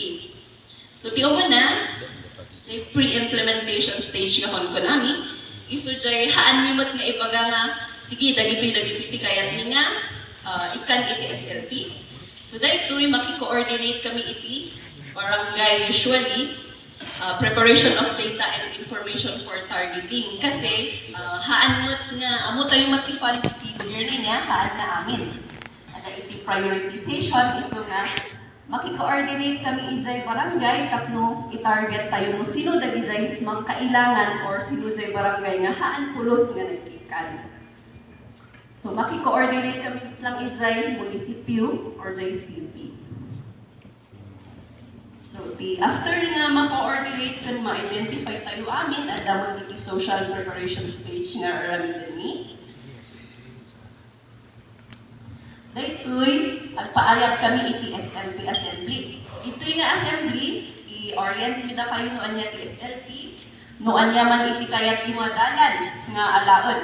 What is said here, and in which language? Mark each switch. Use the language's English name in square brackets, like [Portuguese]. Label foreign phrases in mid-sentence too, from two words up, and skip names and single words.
[Iloko] So, ti na, jay [English] pre-implementation stage [Iloko] nga kon nami, iso jay haan mi mat nga ibaga nga, sige, dagitoy kayat mi nga, ikan iti SLP. So, dahil maki-coordinate kami iti barangay [English] usually preparation of data and information for targeting. [Iloko] Kasi, haan mo't nga, amo tayo mati-fund iti yearly nga, haan na amin. At iti prioritization, iso nga, maki-coordinate kami ijay barangay, tapno i-target tayo no sino dagijay mang kailangan or sino jay barangay nga haan pulos nga nagkikan. So, maki-coordinate kami lang ijay munisipyo or jay city. So, after nga ma-coordinate kan ma-identify tayo amin, adamon iti [English] social preparation stage [Iloko] nga aramin ni. Daytoy, agpaayag kami iti SLP assembly. Ito'y nga assembly, i-orient mi na kayo noan niya ti SLP, noan niya man iti kayat yung dalan nga alaon.